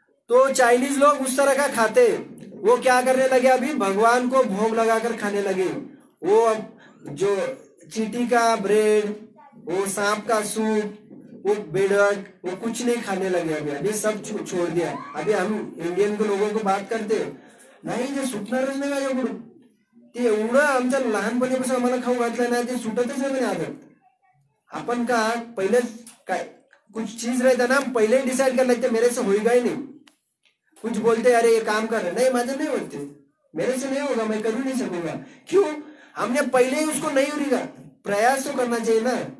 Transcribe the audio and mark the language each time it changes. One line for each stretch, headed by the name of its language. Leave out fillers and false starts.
Hindi: तो चाइनीज लोग उस तरह का खाते, वो क्या करने लगे? अभी भगवान को भोग लगाकर खाने लगे। वो जो चींटी का ब्रेड, वो सांप का सूप, वो बेड़क, वो कुछ नहीं खाने लगे। अभी सब छोड़ दिया। अभी हम इंडियन के लोगों को बात करते
Marathi: नाही, ते सुटणारच नाही माझ्याकडून, ते एवढं आमच्या लहानपणीपासून आम्हाला खाऊ घातलं नाही, ते सुटतच नाही आदत।
Hindi: अपन का पहले काय कुछ चीज रहता ना, हम पहले ही डिसाइड कर लेते मेरे से होगा ही नहीं। कुछ बोलते अरे ये काम कर, नहीं माझे नहीं होते, मेरे से नहीं होगा, मैं कर नहीं सकूंगा। क्यों? हमने पहले ही उसको नहीं होगा। प्रयास तो करना चाहिए ना,